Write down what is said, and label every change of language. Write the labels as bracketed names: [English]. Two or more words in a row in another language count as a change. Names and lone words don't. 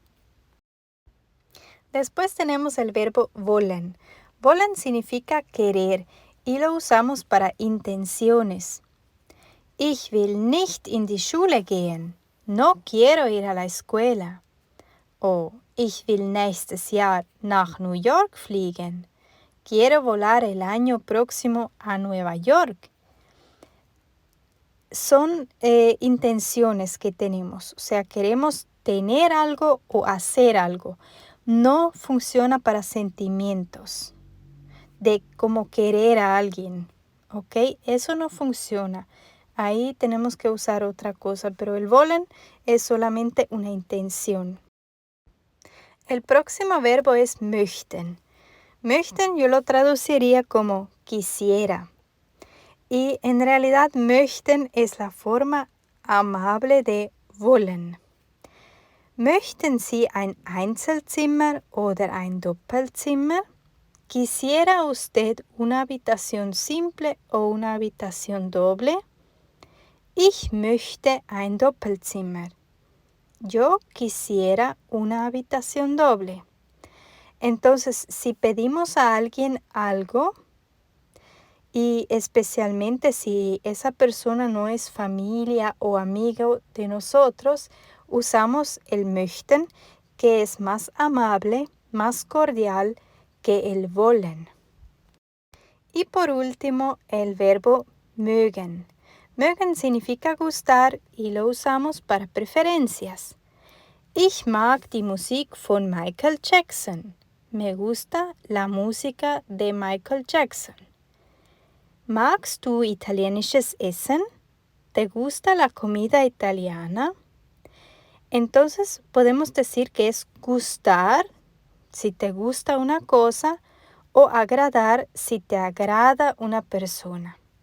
[Spanish] Después tenemos el verbo wollen. Wollen significa querer y lo usamos para intenciones. [German] Ich will nicht in die Schule gehen. [Spanish] No quiero ir a la escuela. [German] O ich will nächstes Jahr nach New York fliegen. [Spanish] Quiero volar el año próximo a Nueva York. Son intenciones que tenemos, o sea, queremos tener algo o hacer algo. No funciona para sentimientos de como querer a alguien, ¿ok? Eso no funciona. Ahí tenemos que usar otra cosa, pero el wollen es solamente una intención. El próximo verbo es möchten. Möchten yo lo traduciría como quisiera. Y en realidad möchten es la forma amable de wollen. [German] Möchten Sie ein Einzelzimmer oder ein Doppelzimmer? [Spanish] ¿Quisiera usted una habitación simple o una habitación doble? [German] Ich möchte ein Doppelzimmer. [Spanish] Yo quisiera una habitación doble. Entonces, si pedimos a alguien algo, y especialmente si esa persona no es familia o amigo de nosotros, usamos el möchten, que es más amable, más cordial que el wollen. Y por último, el verbo mögen. Mögen significa gustar y lo usamos para preferencias. [German] Ich mag die Musik von Michael Jackson. [Spanish] Me gusta la música de Michael Jackson. [German] Magst du italienisches Essen? [Spanish] ¿Te gusta la comida italiana? Entonces podemos decir que es gustar si te gusta una cosa o agradar si te agrada una persona.